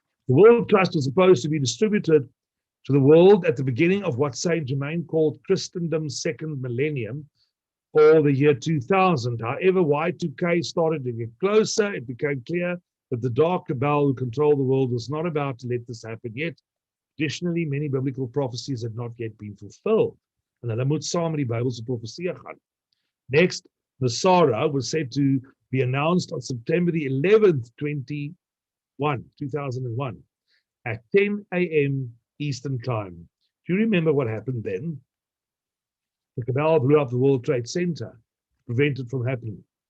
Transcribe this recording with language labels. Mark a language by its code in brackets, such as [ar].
[en] The World Trust was supposed to be distributed to the world at the beginning of what Saint Germain called Christendom's second millennium, or the year 2000. However, Y2K started to get closer. It became clear that the dark cabal who controlled the world was not about to let this happen yet. Additionally, many biblical prophecies had not yet been fulfilled. [af] And hulle moet saam met die Bybelse profeseë gaan. [en] Next, the Sarah was said to be announced on September the 11th, 2001, at 10 a.m. Eastern Time. Do you remember what happened then? The cabal blew up the World Trade Center, to prevent it from happening.